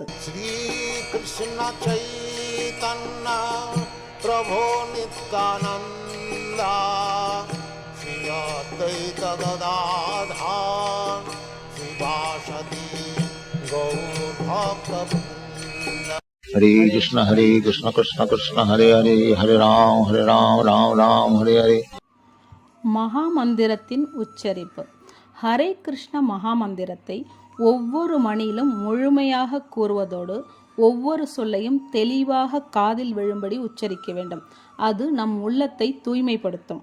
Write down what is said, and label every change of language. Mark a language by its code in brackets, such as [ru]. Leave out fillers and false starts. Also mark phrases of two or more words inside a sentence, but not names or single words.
[sa] श्री कृष्ण चैतन्य प्रभु नित्यानन्द श्री अद्वैत गदाधर श्रीवासादि गौर भक्त. हरे कृष्ण कृष्ण कृष्ण हरे हरे, हरे राम राम राम हरे हरे. [ta] மகாமந்திரத்தின் உச்சரிப்பு. ஹரே கிருஷ்ண மகாமந்திரத்தை ஒவ்வொரு மணியிலும் முழுமையாக கூறுவதோடு ஒவ்வொரு சொல்லையும் தெளிவாக காதில் விழும்படி உச்சரிக்க வேண்டும். அது நம் உள்ளத்தை தூய்மைப்படுத்தும்.